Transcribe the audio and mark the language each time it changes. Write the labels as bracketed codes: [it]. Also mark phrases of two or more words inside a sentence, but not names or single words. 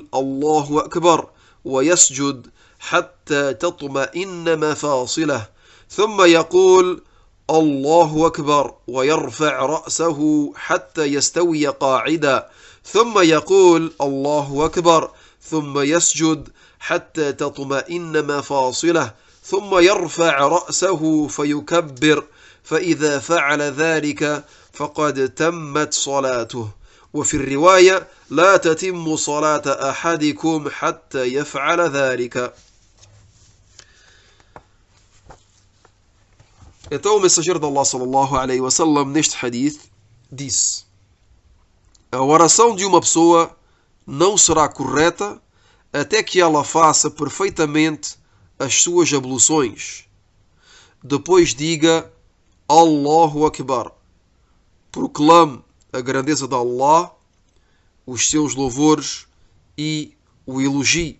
[ar] الله أكبر ويسجد حتى تطمئن مفاصله، ثم يقول الله أكبر ويرفع رأسه حتى يستوي قاعدا، ثم يقول الله أكبر ثم يسجد حتى تطمئن مفاصله، ثم يرفع رأسه فيكبر، فإذا فعل ذلك فقد تمت صلاته. وفي الرواية لا تتم صلاة أحدكم حتى يفعل ذلك. [pt] Então o mensageiro de Allah [ar] صلى الله عليه وسلم [pt] neste hadith disse: a oração de uma pessoa não será correta até que ela faça perfeitamente as suas abluções. Depois diga [ar] الله أكبر. [pt] Proclame a grandeza de Allah, os seus louvores e o elogie.